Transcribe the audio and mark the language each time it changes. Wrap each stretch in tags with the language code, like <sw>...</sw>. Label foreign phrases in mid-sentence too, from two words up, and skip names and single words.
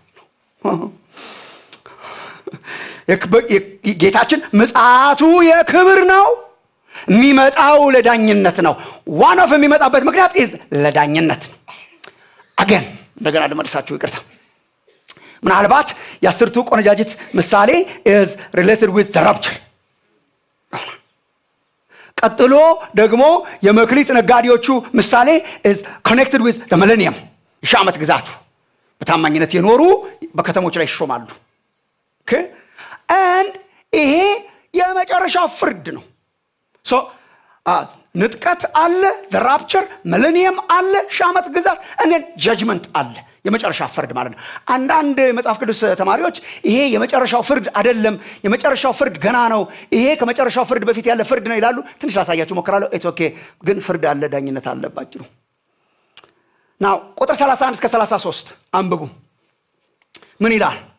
<am>ጌታችን ምጽአቱ የክብር ነው የሚመጣው ለዳኝነት ነው ዋናው የሚመጣበት ምክንያት ለዳኝነት አገን እንደገና ለመርሳችሁ ይቅርታ ምናልባት የአስርቱ ቆነጃጅት ምሳሌ</am> <en>is related with the rapture።</en> <am>ቀጥሎ ደግሞ የመክሊት ነጋዴዎቹ ምሳሌ</am> <en>is connected with the millennium።</en> <am>የሺህ ዓመት ግዛቱ በታማኝነት የኖሩ በከተሞች ላይ ይሾማሉ። okay and ይሄ የመጨረሻው ፍርድ ነው። so ንጥቀት አለ፣</am> <en>the rapture፣</en> <am>millennium አለ፣ ሺህ ዓመት ግዛት</am> <en>and then judgment</en> <am>አለ፣ የመጨረሻ ፍርድ ማለት ነው። አንዳንድ መጽሐፍ ቅዱስ ተማሪዎች ይሄ የመጨረሻው ፍርድ አይደለም፣ የመጨረሻው ፍርድ ገና ነው፣ ይሄ ከመጨረሻው ፍርድ በፊት ያለ ፍርድ ነው ይላሉ። ትንሽ ላሳያችሁ ሞክራለሁ።</am> <en>it's okay</en> <am>ግን ፍርድ አለ፣ ዳኝነት አለባችሁ ነው። ናው ቁጥር 31 እስከ 33 አንብቡ። ምን ይላል?</am>